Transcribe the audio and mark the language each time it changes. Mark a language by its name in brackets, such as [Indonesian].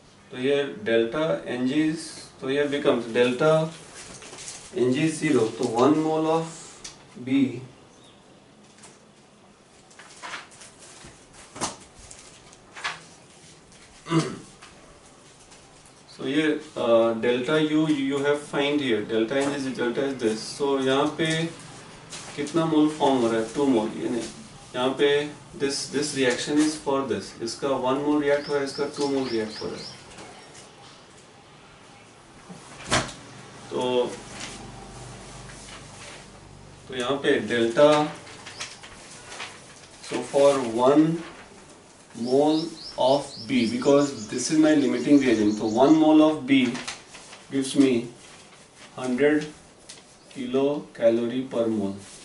[English] So here delta Ng is, so here becomes delta Ng is 0. So 1 mole of B so here delta U you have find here, delta N is this. [Hindi] So यहाँ पे कितना mole form हो रहा है? [English] 2 mole. [Hindi] ये नहीं, यहाँ पे [English] this reaction is for this. [Hindi] इसका 1 मोल रिएक्ट हो रहा है, इसका 2 मोल रिएक्ट हो रहा है. तो यहाँ पे delta, [English] So for 1 mole of B, because this is my limiting reagent, so 1 mole of B gives me 100 kilocalorie per mole.